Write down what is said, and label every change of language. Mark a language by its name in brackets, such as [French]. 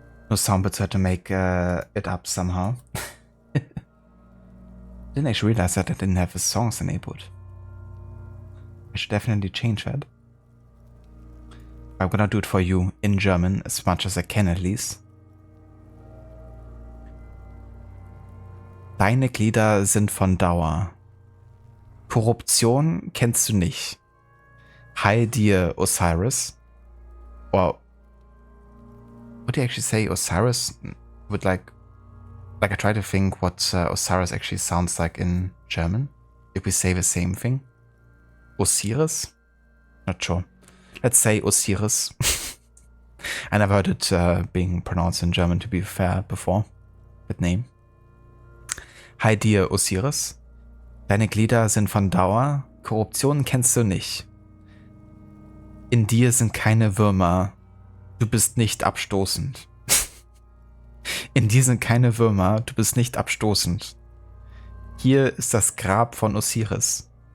[English] No soundbits had to make it up somehow. Didn't actually realize that I didn't have the songs enabled. I should definitely change that. I'm gonna do it for you in German as much as I can at least. [German] Deine Glieder sind von Dauer. Korruption kennst du nicht. Heil dir, Osiris. [English] Or what do you actually say? Osiris would like I try to think what Osiris actually sounds like in German. If we say the same thing. Osiris? Not sure. Let's say Osiris. I never heard it being pronounced in German, to be fair, before. That name. [German] Heil dir, Osiris. Deine Glieder sind von Dauer. Korruption kennst du nicht. In dir sind keine Würmer. Du bist nicht abstoßend. In dir sind keine Würmer, du bist nicht abstoßend. Hier ist das Grab von Osiris.